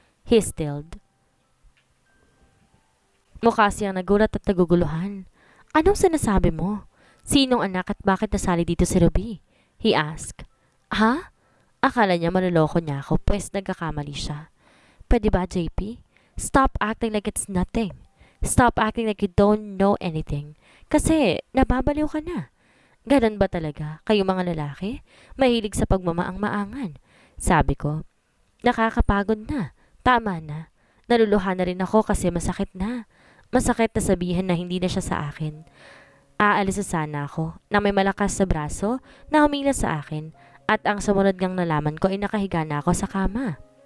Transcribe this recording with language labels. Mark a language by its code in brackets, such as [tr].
[en] He stilled. [tl] Mukha siyang nagulat at naguguluhan. Anong sinasabi mo? Sinong anak at bakit nasali dito si Ruby? [en] He asked. [tl] Ha? Akala niya manloloko niya ako pues nagkakamali siya. Pwede ba, JP? [en] Stop acting like it's nothing. Stop acting like you don't know anything. [tl] Kasi nababaliw ka na. Ganon ba talaga kayo mga lalaki? Mahilig sa pagmamaang-maangan. Sabi ko, nakakapagod na. Tama na. Naluluhan na rin ako kasi masakit na. Masakit na sabihin na hindi na siya sa akin. Aalis na sana ako na may malakas sa braso na humila sa akin at ang sumunod ngang nalaman ko ay nakahiga na ako sa kama.